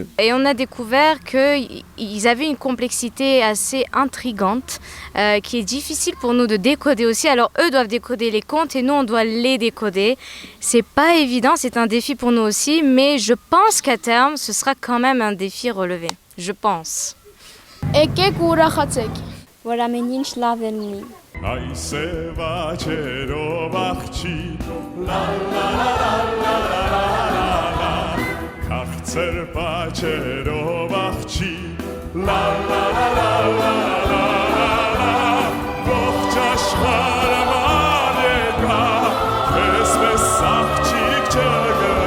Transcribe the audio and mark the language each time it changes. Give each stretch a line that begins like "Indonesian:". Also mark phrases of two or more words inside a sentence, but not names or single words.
French: Et on a découvert qu'ils avaient une complexité assez intrigante qui est difficile pour nous de décoder aussi. Alors eux doivent décoder les contes et nous on doit les décoder. C'est pas évident, c'est un défi pour nous aussi, mais je pense qu'à terme ce sera quand même un défi relevé. Je pense.
Armenian: Եկեք ու ուրախացեք։ Որ ամեն ինչ լավ է լինի։ Այսև աչերով աղջի լա լա լա լա լա լա Քաղցր պաչերով աղջի լա լա լա լա լա Ողջ աշխարհը ման եկա Պես աղջիկ չգա